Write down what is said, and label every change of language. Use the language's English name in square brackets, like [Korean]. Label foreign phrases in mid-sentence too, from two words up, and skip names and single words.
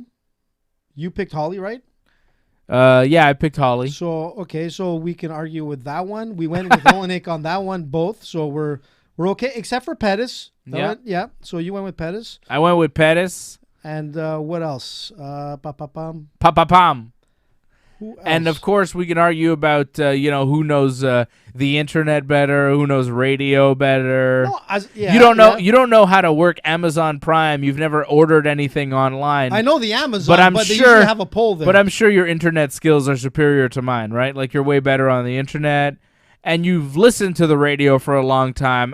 [English] You picked Holly, right? Yeah, I picked Holly. So, okay, so we can argue with that one. We went with Olenek on that one, both. So we're okay, except for Pettis. Yeah. So you went with Pettis. I went with Pettis. And what else? Pa-pa-pam. Pa-pa-pam. Who else? And, of course, we can argue about, who knows the internet better, who knows radio better. No, You don't know how to work Amazon Prime. You've never ordered anything online. I know the Amazon, But I'm they sure- usually have a poll there. But I'm sure your internet skills are superior to mine, right? Like, you're way better on the internet, and you've listened to the radio for a long time.